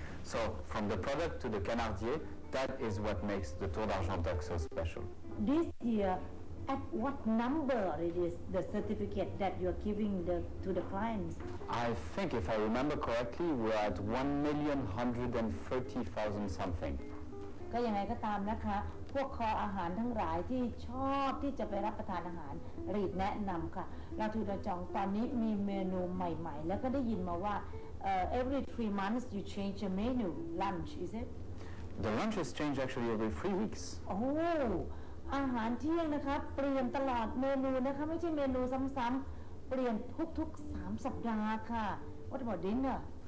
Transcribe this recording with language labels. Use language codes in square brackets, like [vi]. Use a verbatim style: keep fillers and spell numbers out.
[en] So from the product to the canardier, that is what makes the Taux d'Argent duck so special. This year,At what number it is the certificate that you're giving the, to the clients? I think, if I remember correctly, we're at one million one hundred thirty thousand something. [th] ก็ยังไงก็ตามนะคะพวกคออาหารทั้งหลายที่ชอบที่จะไปรับประทานอาหารรีดแนะนำค่ะลาทูดาจองตอนนี้มีเมนูใหม่ๆแล้วก็ได้ยินมาว่า [en] uh, every three months you change the menu lunch, is it? The lunch is changed actually every three weeks. Oh. [th] อาหารเที่ยงนะคะเปลี่ยนตลอดเมนูนะคะไม่ใช่เมนูซ้ำๆเปลี่ยนทุกๆสามสัปดาห์ค่ะ [en] What about dinner?